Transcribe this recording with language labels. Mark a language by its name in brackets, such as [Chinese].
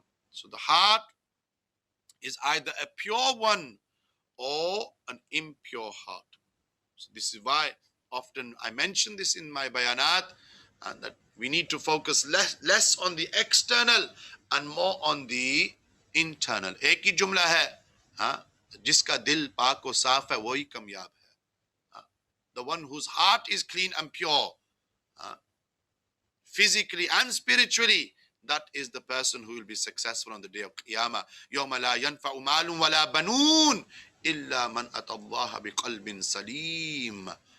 [English] So the heart is either a pure one or an impure heart. So this is why often I mention this in my bayanat, and that we need to focus less on the external and more on the internal. [Hindi] एक ही जुमला है, हाँ, जिसका दिल पाक और साफ है वही कामयाब है. [English] The one whose heart is clean and pure, physically and spiritually, that is the person who will be successful on the day of Qiyamah. [Arabic] يَوْمَ لَا يَنْفَعُ مَالٌ وَلَا بَنُونَ إِلَّا مَنْ أَتَى اللَّهَ بِقَلْبٍ سَلِيمٍ.